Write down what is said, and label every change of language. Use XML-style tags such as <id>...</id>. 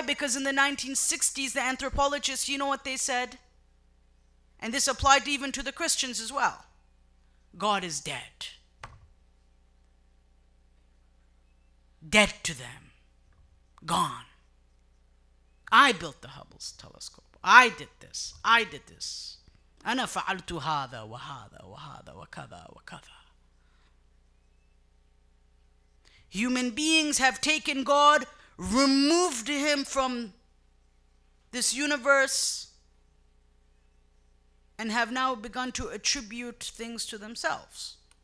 <en>Because in the 1960s, the anthropologists, you know what they said? And this applied even to the Christians as well. God is dead. Dead to them. Gone. I built the Hubble telescope. I did this. I did this.</en> <ar>أنا فعلت هذا وهذا وهذا وكذا وكذا.</ar> <en>Human beings have taken God, removed him from this universe, and have now begun to attribute things to themselves.</en>